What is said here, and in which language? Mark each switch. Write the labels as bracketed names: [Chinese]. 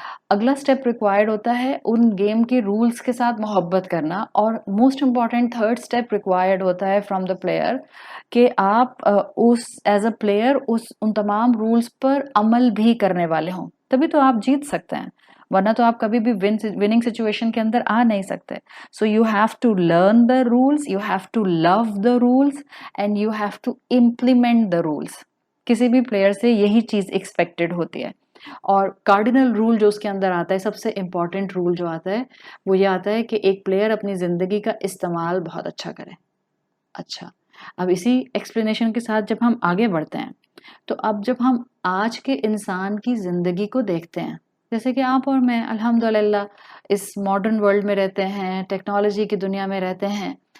[Urdu] اگلا step required ہوتا ہے ان گیم کے رولز کے ساتھ محبت کرنا، اور most important third step required ہوتا ہے [English] from the player [Urdu] کہ آپ [English] as a player [Urdu] ان تمام رولز پر عمل بھی کرنے والے ہوں، تبھی تو آپ جیت سکتے ہیں. ورنہ تو آپ کبھی بھی وننگ سچویشن کے اندر آ نہیں سکتے. [English] So you have to learn the rules, you have to love the rules, and you have to implement the rules. [Urdu] کسی بھی پلیئر سے یہی چیز ایکسپیکٹڈ ہوتی ہے. اور کارڈینل رول جو اس کے اندر آتا ہے, سب سے امپورٹنٹ رول جو آتا ہے وہ یہ آتا ہے کہ ایک پلیئر اپنی زندگی کا استعمال بہت اچھا کرے. اچھا, اب اسی ایکسپلینیشن کے ساتھ جب ہم آگے بڑھتے ہیں تو اب جب ہم آج کے انسان کی زندگی کو دیکھتے ہیں, جیسے کہ آپ اور میں الحمدللہ اس ماڈرن ورلڈ میں رہتے ہیں, ٹیکنالوجی کی دنیا میں رہتے ہیں.